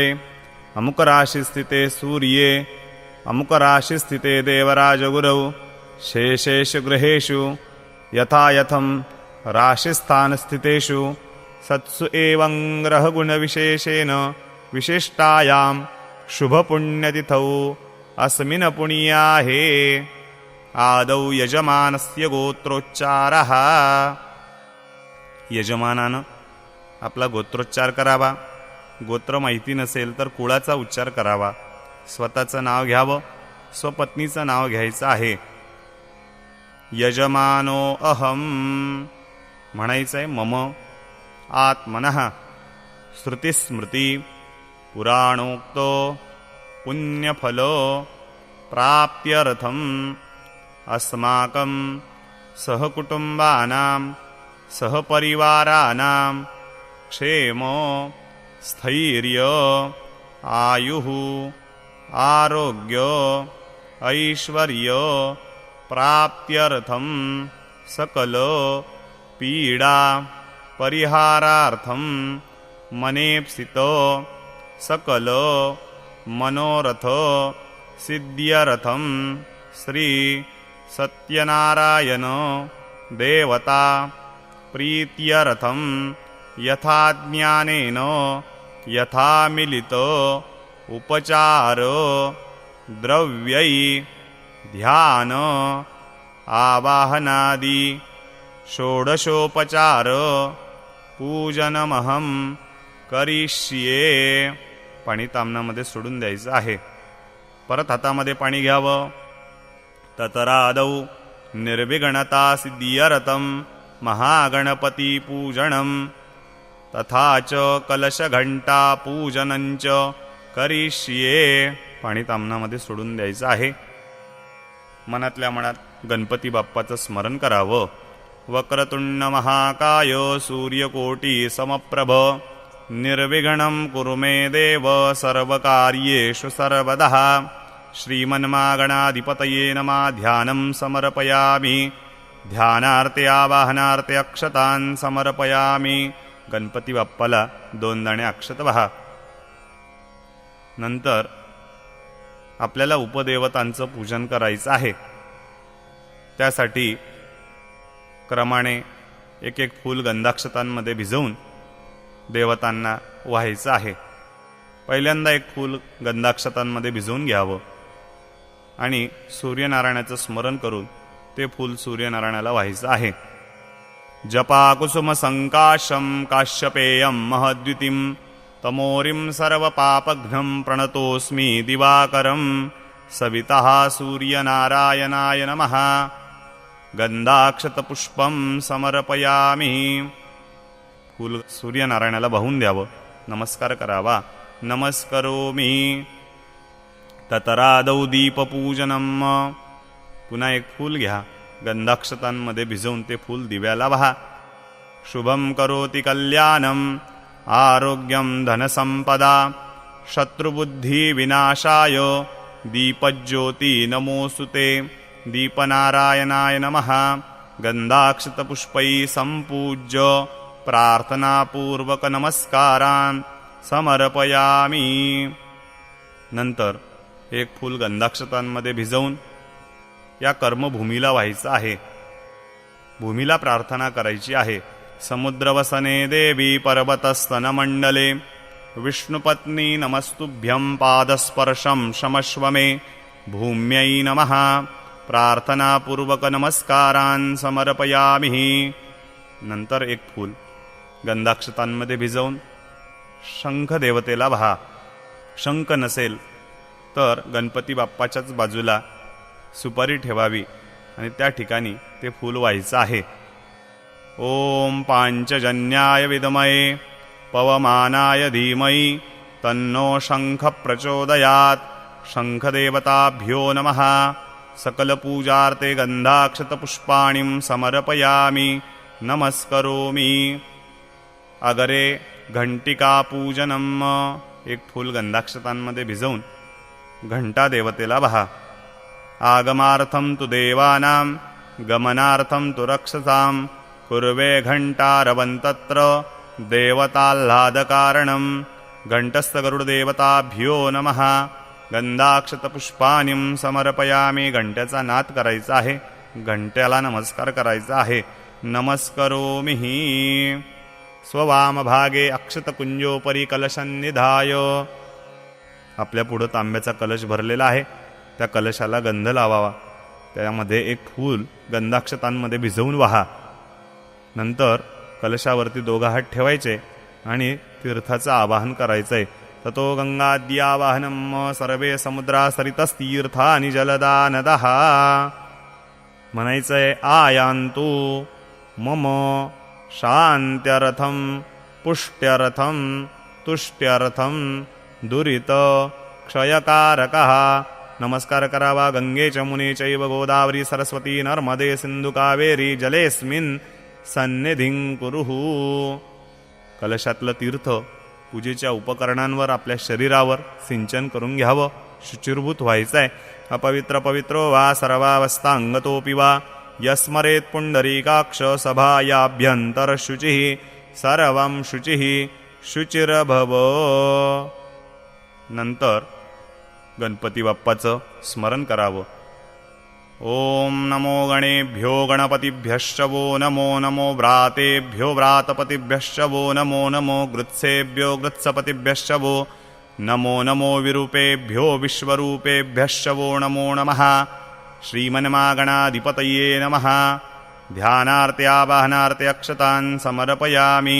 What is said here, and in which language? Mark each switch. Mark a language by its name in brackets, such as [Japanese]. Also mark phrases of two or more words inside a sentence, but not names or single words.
[Sanskrit] अमुकराशिस्थिते सूर्ये अमुकराशिस्थिते देवराजगुरौ शेषेषु गृहेषु यथायथं राशिस्थानस्थितेषु सत्सु एवं ग्रहगुणविशेषेण विशिष्टायां शुभपुण्यतिथौ अस्मिन् पुण्याहे आदौ यजमानस्य गोत्रोच्चारः। [Marathi] यजमानानं आपला गोत्रोच्चार करावा। गोत्र माहिती नसेल तर कुळाचा उच्चार करावा। स्वतःचं नाव घ्यावं। स्वपत्नीचं नाव घ्यायचं आहे। [Sanskrit] यजमानो अहम म्हणायचंय मम आत्मनः श्रुतिस्मृती पुराणोक्तो पुण्यफलो प्राप्त्यर्थम् अस्माकं सहकुटुम्बानां सहपरिवाराणां क्षेमो स्थैर्य आयुः आरोग्य ऐश्वर्य प्राप्त्यर्थं सकल पीडा परिहारार्थं मनेप्सितो सकल मनोरथ सिद्ध्यर्थं श्री सत्यनारायण देवता प्रीत्यर्थं यथा ज्ञानेन यथा मिलित उपचार द्रव्यै ध्यान आवाहनादि षोडशोपचार पूजनमहं करिष्ये. [Marathi] पाणी तामनामध्ये सोडून द्यायचं आहे. परत हातामध्ये पाणी घ्यावं. [Sanskrit] ततरादौ निर्विघ्नता सिद्ध्यर्थं महागणपती पूजनं तथा च कलशघंटा पूजनंच करिष्ये. [Marathi] पाणी तामनामध्ये सोडून द्यायचं आहे. मनातल्या मनात गणपती बाप्पाचं स्मरण करावं. [Sanskrit] वक्रतुंड महाकाय सूर्यकोटी समप्रभ निर्विघ्नं कुरु मे देव सर्वकार्येषु सर्वदा. श्रीमन्मागणाधिपतये नमः. ध्यानं समर्पयामि. ध्यानार्थे आवाहनार्थे अक्षतान् समर्पयामि. [Marathi] गणपती बाप्पाला 2 दाणे अक्षत वाहा. नंतर आपल्याला उपदेवतांचं पूजन करायचं आहे. त्यासाठी क्रमाने एक एक फूल गंधाक्षतांमध्ये भिजवून देवतांना व्हायचं आहे. पहिल्यांदा एक फूल गंधाक्षतांमध्ये भिजवून घ्यावं आणि सूर्यनारायणाचं स्मरण करून ते फूल सूर्यनारायणाला व्हायचं आहे. [Sanskrit] जपा कुसुम संकाशम काश्यपेयम महद्युतिम तमोरिम सर्वपापघ्नं प्रणतोस्मि दिवाकरं सवितः सूर्यनारायणाय नमः. गंधाक्षतपुष्पं समर्पयामि. [Marathi] फूल सूर्यनारायणाला वाहून द्यावं. नमस्कार करावा. [Sanskrit] नमस्करोमि. ततरादौ दीपपूजनम. [Marathi] पुन्हा एक फूल घ्या. गंधाक्षतांमध्ये भिजवून ते फूल दिव्याला वाहा. [Sanskrit] शुभं करोति कल्याणं आरोग्यं धनसंपदा शत्रुबुद्धी विनाशाय दीपज्योति नमोस्तुते. दीपनारायणाय नमः. गंधाक्षतपुष्पै संपूज्य प्रार्थनापूर्वक नमस्कारान् समर्पयामि. [Marathi] नंतर एक फूल गंधाक्षतांमध्ये भिजवून या कर्मभूमीला व्हायचं आहे. भूमीला प्रार्थना करायची आहे. [Sanskrit] समुद्रवसने देवी पर्वतस्तनमंडले विष्णुपत्नी नमस्तुभ्यं पादस्पर्शं क्षमस्व मे. भूम्यै नमः. प्रार्थनापूर्वक नमस्कारान् समर्पयामि. [Marathi] नंतर एक फूल गंधाक्षतांमध्ये भिजवून शंख देवतेला वाहा. शंख नसेल तर गणपती बाप्पाच्याच बाजूला सुपारी ठेवावी आणि त्या ठिकाणी ते फूल व्हायचं आहे. [Sanskrit] ओम पांचजन्याय विद्महे पवमानाय धीमहि तन्नो शंख प्रचोदयात्. शंखदेवताभ्यो नमः. सकलपूजार्थे गंधाक्षतपुष्पाणिं समर्पयामि. नमस्करोमि. अगरे घंटिकापूजनम्. [Marathi] एक फूल गंधाक्षतांमध्ये भिजवून घंटा देवतेला वाहा. [Sanskrit] आगमार्थं तु देवानां गमनार्थं तु रक्षसां कुर्वे घंटारवन्तत्र देवताह्लादकारणं. घंटस्थगरुडदेवताभ्यो नमः. गंधाक्षतपुष्पाणिं समर्पयामि. [Marathi] घंट्याचा नाद करायचा आहे. घंट्याला नमस्कार करायचा आहे. [Sanskrit] नमस्करोमि. स्ववामभागे अक्षतकुंजोपरी कलशन्निधाय. [Marathi] आपल्या पुढं तांब्याचा कलश भरलेला आहे. त्या कलशाला गंध लावावा. त्यामध्ये एक फूल गंधाक्षतांमध्ये भिजवून वाहा. नंतर कलशावरती 2 हात ठेवायचे आणि तीर्थाचं आवाहन करायचंय. [Sanskrit] ततो गंगाद्यावाहनम सर्वे समुद्रा सरितस्तीर्थानि जलदा नदः. म्हणायचंय आयान्तु मम शान्त्यर्थं पुष्ट्यर्थं तुष्ट्यर्थं दुरित क्षयकारकः. [Marathi] नमस्कार करावा. [Sanskrit] गंगे चमुने चैव गोदावरी सरस्वती नर्मदे सिंधु कावेरी जलेस्मिन् सन्निधिं कुरुः. [Marathi] कलशातलं तीर्थ पूजेच्या उपकरणांवर आपल्या शरीरावर सिंचन करून घ्यावं. शुचिर्भूत व्हायचंय. [Sanskrit] अपवित्र पवित्रो वा सर्वावस्थांगतोपि वा यस्मरेत पुंडरीकाक्ष सभायाभ्यंतर शुचिः सर्वं शुचिः शुचिरभव. [Marathi] नंतर गणपती बाप्पाचं स्मरण करावं. [Sanskrit] ॐ नमो गणेभ्यो गणपतिभ्यश्च वो नमो नमो व्रातेभ्यो व्रातपतिभ्यश्च वो नमो नमो गृत्सेभ्यो गृत्सपतिभ्यश्च वो नमो नमो विरूपेभ्यो विश्वरूपेभ्यश्च वो नमो नमः श्रीमन्मागणाधिपतये नमः ध्यानार्थे अक्षतान् समर्पयामि.